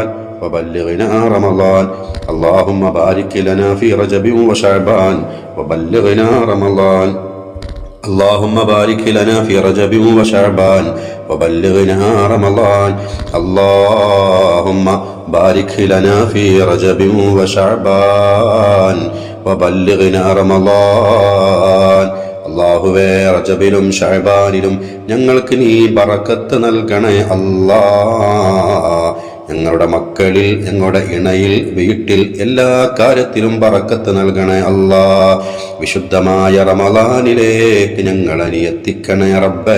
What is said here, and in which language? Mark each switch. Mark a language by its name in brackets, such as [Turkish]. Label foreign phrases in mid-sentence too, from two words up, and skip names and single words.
[Arabic] وبلغنا رمضان اللهم بارك لنا في رجب وشعبان وبلغنا رمضان اللهم بارك لنا في رجب وشعبان وبلغنا رمضان اللهم بارك لنا في رجب وشعبان وبلغنا رمضان [Malayalam] അല്ലാഹുവേ റജബിലും ശഅബാനിലും ഞങ്ങൾക്ക് നീ ബറക്കത്ത് നൽകണേ അല്ലാ. ഞങ്ങളുടെ മക്കളിൽ, ഞങ്ങളുടെ ഇണയിൽ, വീട്ടിൽ എല്ലാ കാര്യത്തിലും ബറക്കത്ത് നൽകണേ അല്ലാ. വിശുദ്ധമായ റമളാനിലേക്ക് ഞങ്ങളെ നീ എത്തിക്കണേ റബ്ബേ.